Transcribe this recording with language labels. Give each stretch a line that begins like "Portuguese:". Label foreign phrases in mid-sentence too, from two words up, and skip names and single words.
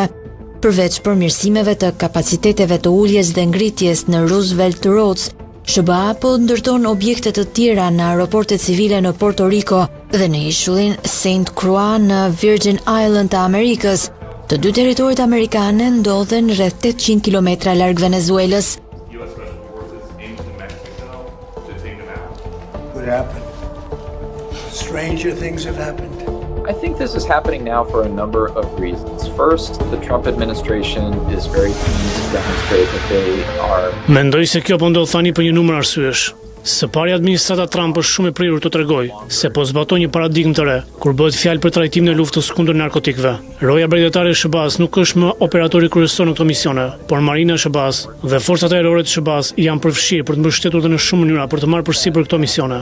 Albanian: Përveç përmirësimeve të kapaciteteve të uljes dhe ngritjes në Roosevelt Roads, SBA po ndërton objekte të tjera në aeroportet civile në Puerto Rico dhe në ishullin St. Croix në Virgin Island të Amerikës. Të dy territoret amerikane ndodhen rreth 800 kilometra larg Venezuelës.
English: Stranger things have happened. I think this is happening now for a number of reasons. First, the Trump administration is very keen to demonstrate that they are...
Albanian: Mendoj se kjo po ndodh tani për një numër arsyesh. Së pari, administrata Trump është shumë e prirur të tregoj se po zbaton një paradigmë të re, kur bëhet fjalë për trajtimin e luftës kundër narkotikëve. Roja mbretërore e SBA-s nuk është më operatori kryesor në këto misione, por Marina e SBA-s dhe forcat aerore të SBA-s janë përfshirë për të mbështetur dhe në shumë mënyra për të marrë përsipër këto misione.